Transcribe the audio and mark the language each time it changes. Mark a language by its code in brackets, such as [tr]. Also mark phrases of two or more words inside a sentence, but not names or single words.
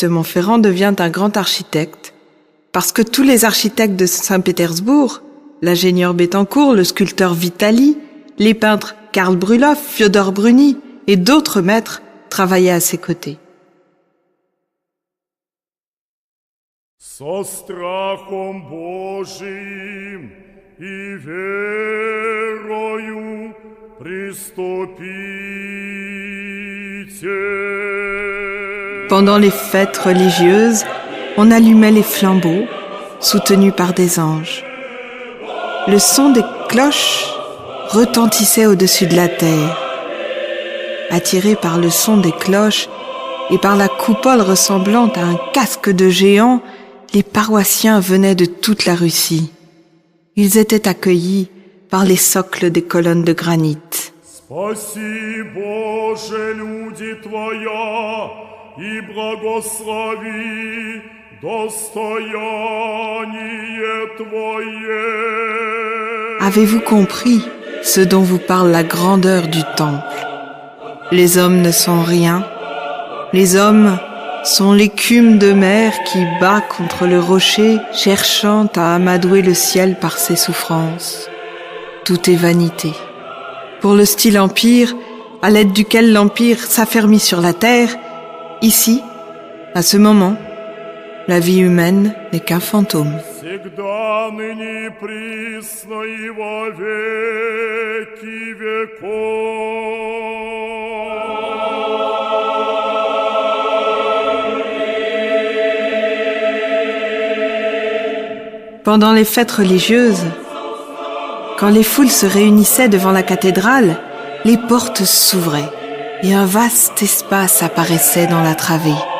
[fr] Montferrand devient un grand architecte, parce que tous les architectes de Saint-Pétersbourg, l'ingénieur Bettencourt, le sculpteur Vitali, les peintres Karl Brülow, Fiodor Bruni et d'autres maîtres travaillaient à ses côtés. [ru] Со страхом Божиим и верою [fr] Pendant les fêtes religieuses, on allumait les flambeaux, soutenus par des anges. Le son des cloches retentissait au-dessus de la terre. Attirés par le son des cloches et par la coupole ressemblant à un casque de géant, les paroissiens venaient de toute la Russie. Ils étaient accueillis par les socles des colonnes de granit. [ru] Спаси, Боже, люди Твоя, и благослови достояние Твое. [fr] Avez-vous compris ce dont vous parle la grandeur du temple? Les hommes ne sont rien. Les hommes sont l'écume de mer qui bat contre le rocher, cherchant à amadouer le ciel par ses souffrances. Tout est vanité. Pour le style empire, à l'aide duquel l'empire s'affermit sur la terre, ici, À ce moment, la vie humaine n'est qu'un fantôme. [ru] Всегда, ныне и присно и во веки веков. [fr] Pendant les fêtes religieuses, quand les foules se réunissaient devant la cathédrale, les portes s'ouvraient et un vaste espace apparaissait dans la travée.